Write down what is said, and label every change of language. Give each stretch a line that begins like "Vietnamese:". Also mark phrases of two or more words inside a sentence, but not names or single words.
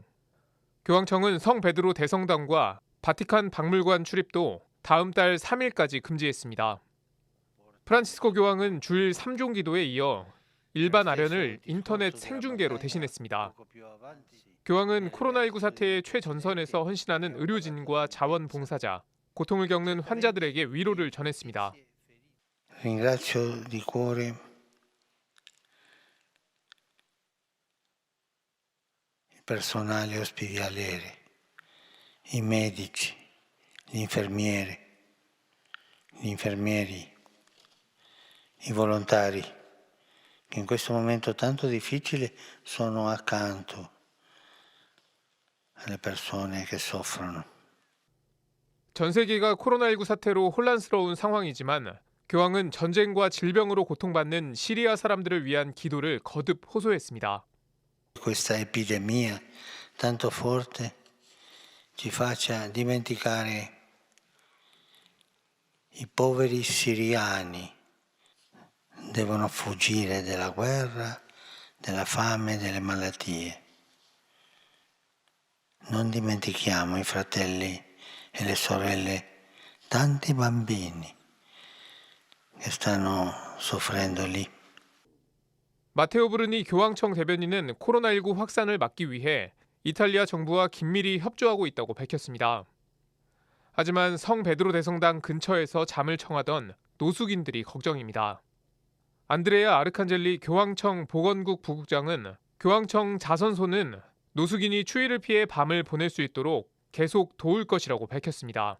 Korean: 교황청은 성 베드로 대성당과 바티칸 박물관 출입도 다음 달 3일까지 금지했습니다. 프란치스코 교황은 주일 3종 기도에 이어 일반 아련을 인터넷 생중계로 대신했습니다. 교황은 코로나19 사태의 최전선에서 헌신하는 의료진과 자원봉사자, 고통을 겪는 환자들에게 위로를 전했습니다.
Italian: Ringrazio di cuore il personale ospedaliere, i medici, gli infermieri, i volontari che in questo momento tanto difficile sono accanto alle persone che soffrono.
Korean: 전 세계가 코로나19 사태로 혼란스러운 상황이지만 교황은 전쟁과 질병으로 고통받는 시리아 사람들을 위한 기도를 거듭 호소했습니다.
Italian: Questa epidemia tanto forte ci faccia dimenticare i poveri siriani. Devono fuggire dalla guerra, della fame, delle malattie. Non dimentichiamo i fratelli e le sorelle, tanti bambini che stanno soffrendo lì.
Korean: 마테오 브루니 교황청 대변인은 코로나19 확산을 막기 위해 이탈리아 정부와 긴밀히 협조하고 있다고 밝혔습니다. 하지만 성 베드로 대성당 근처에서 잠을 청하던 노숙인들이 걱정입니다. 안드레아 아르칸젤리 교황청 보건국 부국장은 교황청 자선소는 노숙인이 추위를 피해 밤을 보낼 수 있도록 계속 도울 것이라고 밝혔습니다.